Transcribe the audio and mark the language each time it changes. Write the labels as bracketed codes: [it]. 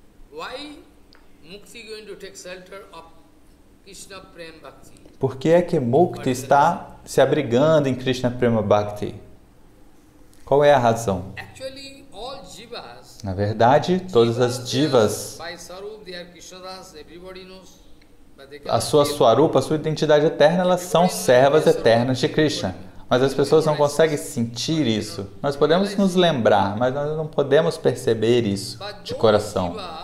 [en] Why mukti going to take shelter of Krishna Prem Bhakti? [pt] Por que é que mukti está se abrigando em Krishna Prema Bhakti? Qual é a razão? [en] Actually, all jivas, [pt] Na verdade, todas as divas, [en] by Sarup, they are Krishnadas, everybody knows. [pt] a sua Swarupa, a sua identidade eterna, elas são servas eternas de Krishna. Mas as pessoas não conseguem sentir isso. Nós podemos nos lembrar, mas nós não podemos perceber isso de coração.